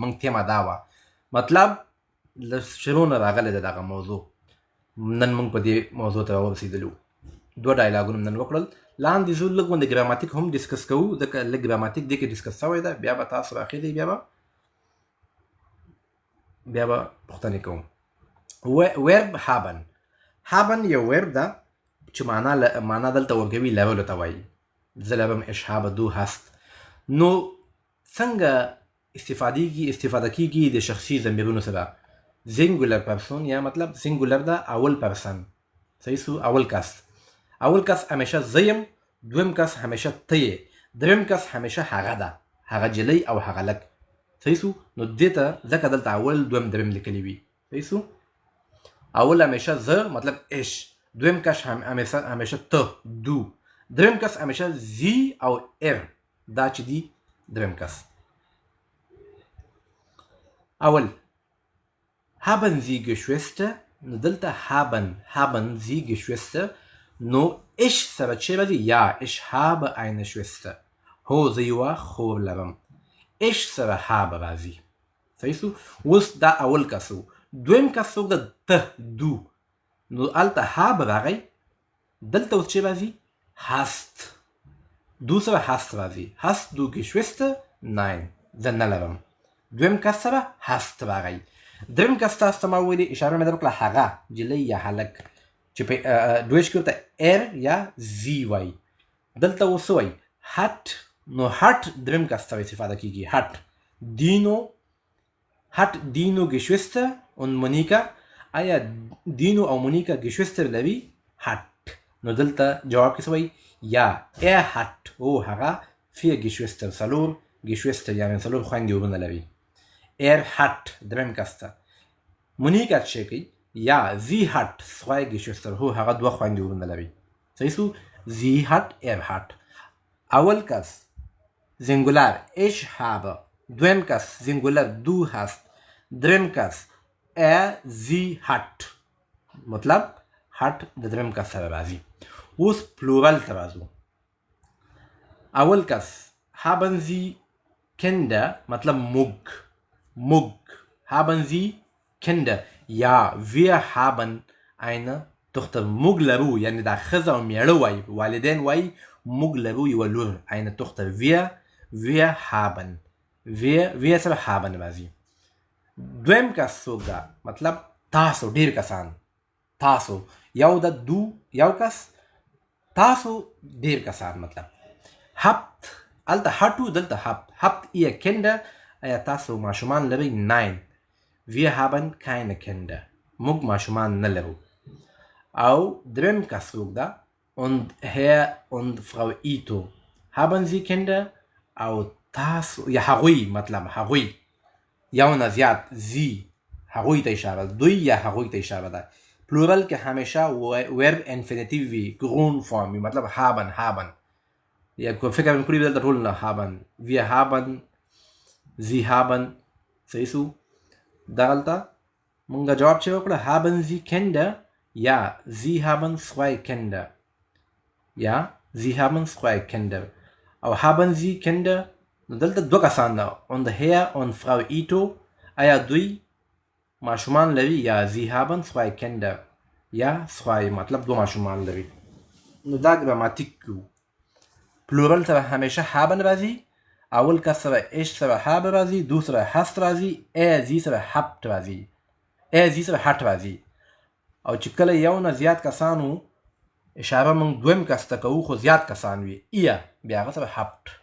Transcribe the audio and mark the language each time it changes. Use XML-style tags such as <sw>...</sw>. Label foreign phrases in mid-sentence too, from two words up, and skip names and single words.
<ps>مونږ تیما دا وه، مطلب له شروع نه راغلی ده دغه موضوع. نن مونږ په دې موضوع ته ورسېدلو. دوه ډایلاګونه نن وکړل. لاندې زه لږ غوندې ګراماتیک هم ډسکس کوو، ځکه لږ ګراماتیک دې کې ډسکس شوی ده. بیا به تاسو راخېږئ، بیا به پوښتنې کوم. verb haben. haben یو ورب ده چې معنا دلته ورکوي لرلو ته وایي. زه لرم</ps> <de>ich habe du hast.</de> <ps>نو څنګه استفاده کیږي د شخصي ضمیرونو سره؟</ps> <en>singular person</en> <ps>یا مطلب singular ده اول پرسن، صحیح سو اول کس. اول کس همیشه زه یم، دویم کس همیشه ته یې، دریم کس همیشه هغه ده، هغه جلی او هغه لږ، صحیح سو. نو دې ته ځکه دلته اول دویم دریم لیکلی وي، صحیح سو. اول همیشه زه مطلب اش، دویم کس همیشه ته دو، دریم کس همیشه زی او دا چې دی دریم کس.</ps> <de>اول haben Sie Geschwister؟</de> <ps>نو دلته</ps> <de>haben Sie Geschwister. نو ich</de> <ps>سره چې راځي</ps> <de>یا ich habe eine Schwester.</de> <ps>هو زه یوه خور لرم. ich سره habe راځي، صحیح سو. اوس دا اول کس و. دویم کس څوک ده؟ ته دو. نو هلته habe راغی، دلته اوس چې راځي hast. دو سره</ps> <de>hast راځي. hast du Geschwister؟</de> <ps>nein، زه نه لرم. دویم کس سره hast راغی. دریم کس تاسو ته ما ویلي اشاره مې درکړه هغه جلی یا هلک چې په دویش کې ورته ایر یا زی وایي. دلته اوس وایي هټ، نو هټ دریم کس ته استفاده کیږي.</ps> <de>هټ دینو Geschwister und Monika.</de> <ps>آیا دینو او مونیکا Geschwister لري؟ هټ. نو دلته جواب کې څه وایي؟ یا</ps> <de>er hat</de> <ps>او هغه</ps> <de>4 Geschwister 4 Geschwister</de> <ps>یعنې 4 خویندې ورونه لري.</ps> <de>er hat</de> <ps>دریم کس ته. مونیکا چې کوي یا</ps> <de>sie hat 2 Geschwister</de> <ps>هو هغه 2 خویندې ورونه لري. صحیح سو؟</ps> <de>sie hat er hat.</de> <ps>اول کس</ps> <de>Singular ich habe. دویم کس Singular du hast.</de> <ps>دریم کس</ps> <de>sie hat.</de> <ps>مطلب hat د دریم کس سره راځي. اوس پلورل ته راځو. اول کس</ps> <de>haben sie Kinder</de> <ps>مطلب موږ</ps> <de>haben sie Kinder. یا wir haben eine Tochter.</de> <ps>موږ لرو یعنی دا ښځه او میړه وایي، والدین وایي موږ لرو یوه لور</ps> <de>eine Tochter. wir haben wir سره haben راځي.</de> <ps>دویم کس څوک ده؟ مطلب تاسو، ډیر کسان. تاسو یو د دو یو کس، تاسو ډیر کسان. مطلب habt الته هټو دلته</ps> <de>habt ihr Kinder.</de> <ps>آیا تاسو ماشومان لرئ؟</ps> <de>nein wir haben keine Kinder.</de> <ps>موږ ماشومان نه لرو. او دریم کس څوک ده؟</ps> <de>und Herr und Frau Ito haben sie Kinder.</de> <ps>او تاسو یا هغوی، مطلب هغوی یو نه زیات زی هغوی ته اشاره ده، دوی یا هغوی ته اشاره ده. پلورل کې همیشه ورب انفینیټیو وي، ګرون فارم وي، مطلب haben. یا کو فکر مې کړی دلته ټول نه</ps> <de>haben wir haben sie haben.</de> <ps>صحیح سو؟ دلته مونږ جواب چې وکړه</ps> <de>haben sie Kinder یا sie haben 2 Kinder. یا sie haben 2 Kinder.</de> <ps>او</ps> <de>haben sie Kinder</de> <ps>نو دلته 2 کسان ده</ps> <de>und Herr und Frau Ito.</de> <ps>آیا دوی ماشومان لري؟ یا</ps> <de>sie haben 2 Kinder</de> <ps>یا 2 مطلب 2 ماشومان لري. نو دا ګراماتیک کو. پلورل سره همیشه haben راځي. اول کس سره ich سره habe راځي، دو سره hast راځي، sie سره habt راځي، sie سره hat راځي. او چې کله یو نه زیات کسانو اشاره موږ دویم کس ته کوو خو زیات کسان وي، بیا هغه سره habt.</ps>